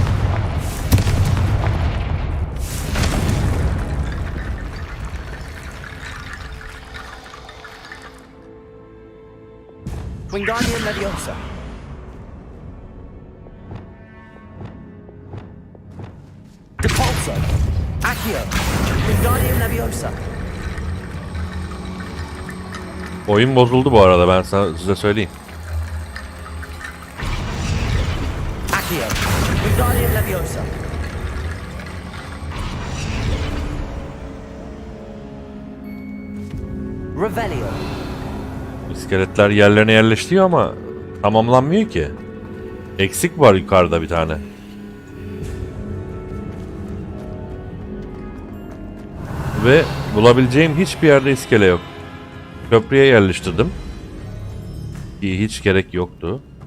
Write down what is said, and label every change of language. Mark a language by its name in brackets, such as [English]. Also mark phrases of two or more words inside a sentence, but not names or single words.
[Turkish] Wingardium Leviosa. Depulso. Accio. Wingardium Leviosa. Oyun bozuldu bu arada, ben size söyleyeyim. Accio. Wingardium Leviosa. Revelio. İskeletler yerlerine yerleşiyor ama tamamlanmıyor ki. Eksik var yukarıda bir tane. Ve bulabileceğim hiçbir yerde iskele yok. Köprüye yerleştirdim. Hiç gerek yoktu.